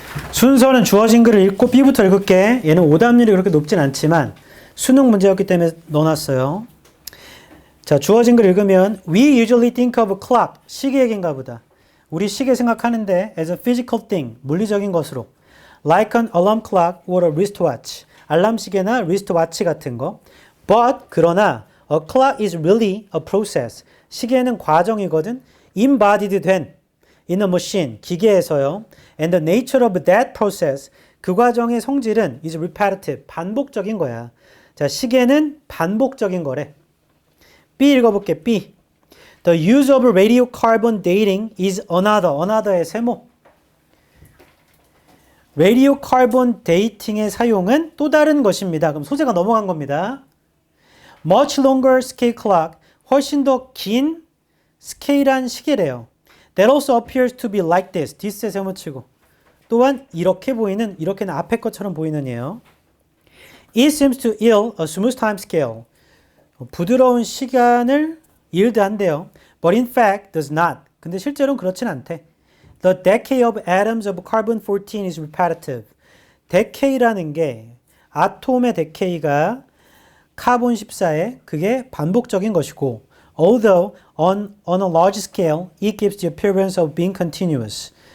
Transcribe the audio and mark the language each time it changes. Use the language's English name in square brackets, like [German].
[Korean] 순서는 주어진 글을 읽고 B부터 읽을게. 얘는 오답률이 그렇게 높진 않지만 수능 문제였기 때문에 넣어놨어요. 자, 주어진 글 읽으면 [English] We usually think of a clock. [Korean] 시계 얘기인가 보다. 우리 시계 생각하는데 [English] as a physical thing. [Korean] 물리적인 것으로. [English] Like an alarm clock or a wristwatch. [Korean] 알람 시계나 wristwatch 같은 거. [English] But [Korean] 그러나 [English] a clock is really a process. [Korean] 시계는 과정이거든. [English] Embodied [Korean] 된 [English] in a machine. [Korean] 기계에서요. [English] And the nature of that process. [Korean] 그 과정의 성질은 [English] is repetitive. [Korean] 반복적인 거야. 자, 시계는 반복적인 거래. [English] B [Korean] 읽어볼게. [English] B. The use of radiocarbon dating is another의 세모. [Korean] radiocarbon dating의 사용은 또 다른 것입니다. 그럼 소재가 넘어간 겁니다. [English] Much longer scale clock. [Korean] 훨씬 더 긴 스케일한 시계래요. [English] That also appears to be like this. [Korean] this에 세모치고. 또한 이렇게 보이는, 이렇게는 앞에 것처럼 보이는 예요. [English] It seems to yield a smooth time scale. [Korean] 부드러운 시간을 yield한대요. [English] But in fact does not. [Korean] 근데 실제로는 그렇진 않대. [English] The decay of atoms of carbon-14 is repetitive. [Korean] decay라는 게 아톰의 decay가 카본 14에 그게 반복적인 것이고 [English] although on a large scale it gives the appearance of being continuous.